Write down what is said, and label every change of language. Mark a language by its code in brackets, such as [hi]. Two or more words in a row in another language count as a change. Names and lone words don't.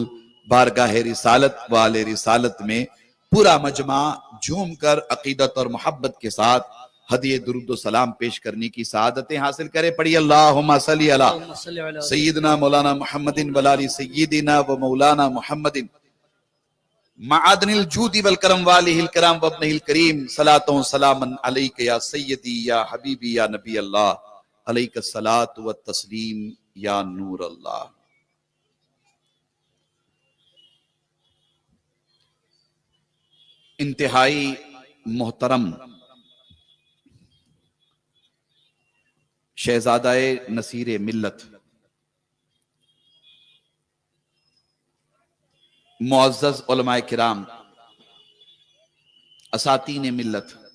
[ur] بارگاہ رسالت والے رسالت میں پورا مجمع جھوم کر عقیدت اور محبت کے ساتھ ہدیہ درود و سلام پیش کرنے کی سعادتیں حاصل کرے. [ar] پڑھی اللہم صلی علی سیدنا مولانا محمد ولالی سیدنا و مولانا محمد معادن الجود والکرم والہ الکرام وابنہ الکریم. صلاۃ و سلام علیک یا سیدی یا حبیبی یا نبی اللہ, علیک الصلاۃ والتسلیم یا نور اللہ. [ur] انتہائی محترم شہزادہ نصیر ملت, معزز علماء کرام, اساتین ملت,